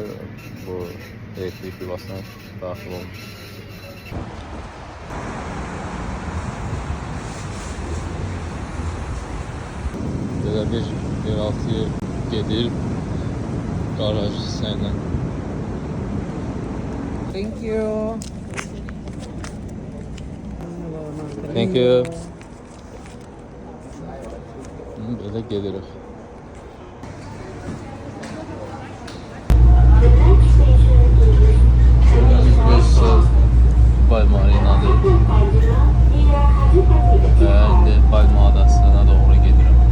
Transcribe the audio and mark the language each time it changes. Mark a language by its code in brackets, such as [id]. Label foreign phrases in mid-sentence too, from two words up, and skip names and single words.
[az] Bu elektrik yuvasına daxil olmuş. Belə bir yeraltıya gedir garaj hissəylə. [en] Thank you. Thank you. [az] Belə gedirik. Dubai Marinadır. İndi Palma adasına doğru gedirəm.